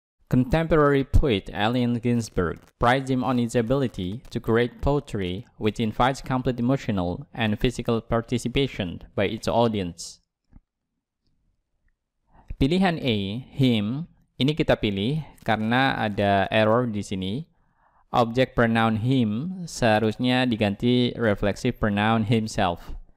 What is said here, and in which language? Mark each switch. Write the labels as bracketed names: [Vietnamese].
[English] Contemporary poet Allen Ginsberg prides him on his ability to create poetry which invites complete emotional and physical participation by its audience. [Indonesian] Pilihan A, him, ini kita pilih karena ada error di sini. Objek pronoun him seharusnya diganti reflexive pronoun himself.